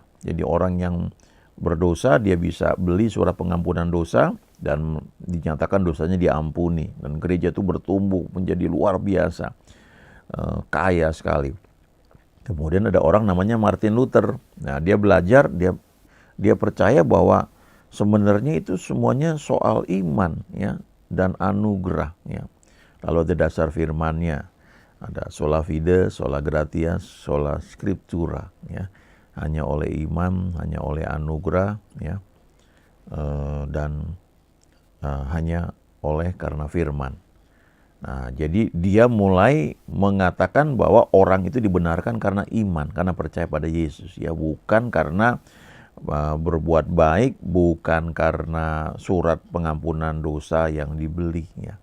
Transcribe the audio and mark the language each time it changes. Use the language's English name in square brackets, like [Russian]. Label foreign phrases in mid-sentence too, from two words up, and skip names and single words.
[Indonesian] Jadi orang yang berdosa dia bisa beli surat pengampunan dosa dan dinyatakan dosanya diampuni, dan gereja itu bertumbuh menjadi luar biasa kaya sekali. Kemudian ada orang namanya Martin Luther. Nah, dia belajar, dia percaya bahwa sebenarnya itu semuanya soal iman ya dan anugerah ya. Lalu ada dasar firman-Nya. [Latin] Ada sola fide, sola gratia, sola scriptura, [Indonesian] ya. Hanya oleh iman, hanya oleh anugerah, ya. Dan hanya oleh karena firman. Nah, jadi dia mulai mengatakan bahwa orang itu dibenarkan karena iman, karena percaya pada Yesus, ya, bukan karena berbuat baik, bukan karena surat pengampunan dosa yang dibeli, ya.